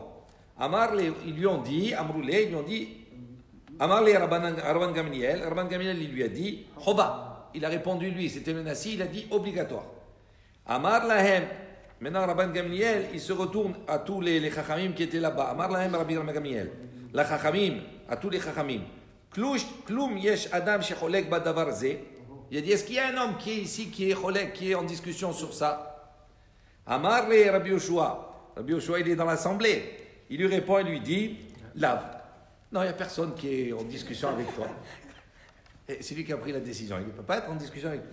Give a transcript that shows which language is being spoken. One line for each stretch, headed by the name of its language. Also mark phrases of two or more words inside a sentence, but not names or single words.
French: Ils lui ont dit, ils lui ont dit, Amarle Rabban Gamliel, Rabban Gamliel il lui a dit, Chova. Il a répondu lui, c'était le Nassi, il a dit obligatoire.
Hebrew: אמר להם.
French: Maintenant, Rabban Gamliel, il se retourne à tous les Chachamim qui étaient là-bas.
Hebrew: אמר להם רבי גמליאל.
French: La Chachamim, à tous les Chachamim.
Hebrew: כלום יש אדם שחולק בדבר זה.
French: Il a dit, est-ce qu'il y a un homme qui est ici, qui est cholek, qui est en discussion sur ça?
Hebrew: אמר לו רבי יהושע. רבי יהושע,
French: il est dans l'assemblée. Il lui répond, il lui dit, lave. Non, il n'y a personne qui est en discussion avec toi. Et c'est lui qui a pris la décision. Il ne peut pas être en discussion avec lui.